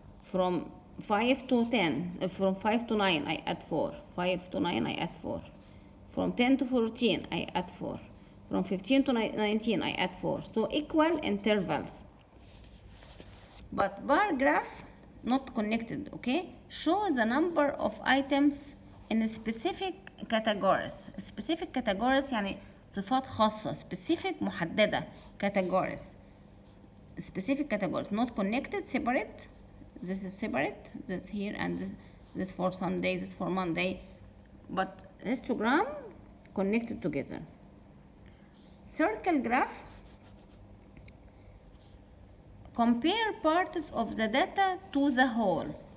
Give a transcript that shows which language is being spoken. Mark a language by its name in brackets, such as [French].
[English] From 5 to 10, from 5 to 9 I add 4, 5 to 9 I add 4, from 10 to 14 I add 4, from 15 to 19 I add 4. So equal intervals. But bar graph not connected, okay? Show the number of items in specific categories. [Arabic] Specific categories يعني صفات خاصة. [English] Specific محددة. Categories. Specific categories not connected, separate. This is separate, this here, and this for Sunday, this for Monday, but histogram connected together. Circle graph compare parts of the data to the whole.